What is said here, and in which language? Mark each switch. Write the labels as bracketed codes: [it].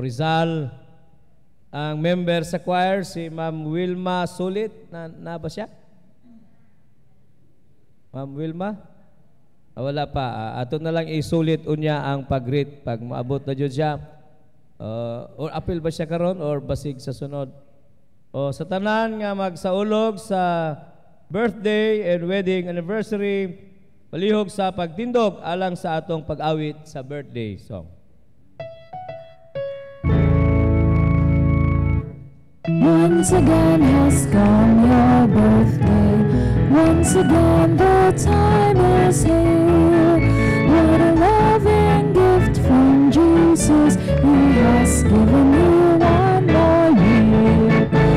[ceb] Rizal, ang member sa choir si Ma'am Wilma Sulit, na ba siya? Ma'am Wilma? Wala pa. Ato na lang isulit unya ang pag-greet pag maabot na dyan siya. Or appeal ba siya karon or basig sa sunod? O sa tanan nga magsaulog sa [en] birthday and wedding anniversary, [ceb] palihog sa pagtindog alang sa atong pag-awit sa birthday song. [en] Once again has come your birthday. Once again the time is here. What a loving gift from Jesus. He has given you one more year.